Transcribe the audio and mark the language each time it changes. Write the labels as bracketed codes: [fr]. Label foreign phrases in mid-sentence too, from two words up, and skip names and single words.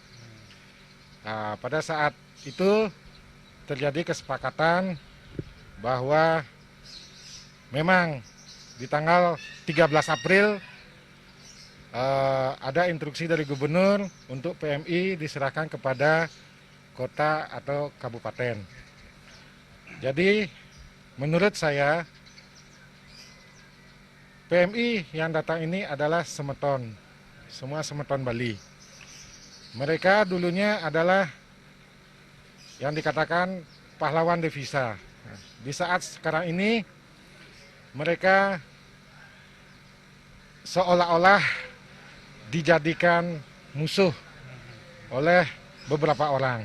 [id] Pada saat itu terjadi kesepakatan bahwa memang di tanggal 13 April ada instruksi dari gubernur untuk PMI diserahkan kepada kota atau kabupaten. Jadi menurut saya PMI yang datang ini adalah semeton, semua semeton Bali. Mereka dulunya adalah yang dikatakan pahlawan devisa. Di saat sekarang ini mereka seolah-olah dijadikan musuh oleh beberapa orang.